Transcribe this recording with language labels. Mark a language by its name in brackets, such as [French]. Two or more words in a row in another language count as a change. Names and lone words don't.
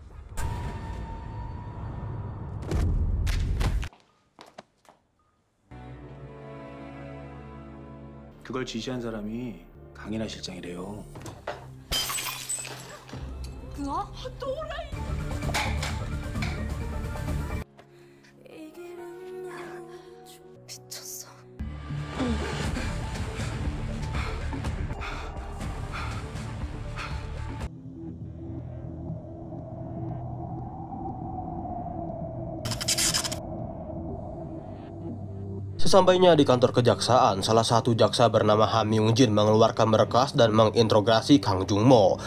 [Korean] 그걸 지시한 사람이 강인하 실장이래요. 뭐? 또라이! 미쳤어. [Indonesian] Sesampainya di kantor kejaksaan, salah satu jaksa bernama Ha Myung Jin mengeluarkan berkas dan menginterogasi Kang Jung Mo.